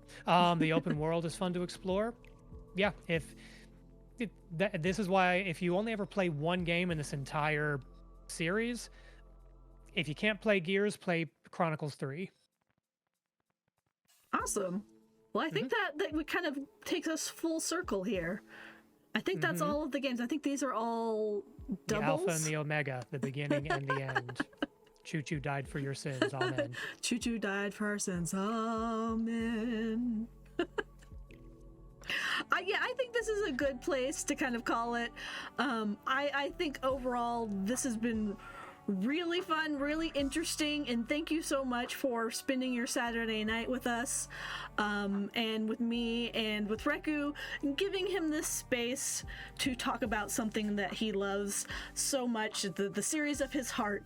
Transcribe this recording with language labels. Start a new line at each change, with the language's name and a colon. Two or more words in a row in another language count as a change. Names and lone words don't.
English: The open world is fun to explore. Yeah, this is why if you only ever play one game in this entire series, if you can't play Gears, play Chronicles 3. Awesome. Well, I think that kind of takes us full circle here. I think that's all of the games. I think these are all The doubles. Alpha and the Omega, the beginning and the end. Chu-Chu died for your sins. Amen. Chu-Chu died for our sins. Amen. I think this is a good place to kind of call it. I think overall this has been really fun, really interesting, and thank you so much for spending your Saturday night with us, and with me and with Reku, and giving him this space to talk about something that he loves so much, the series of his heart.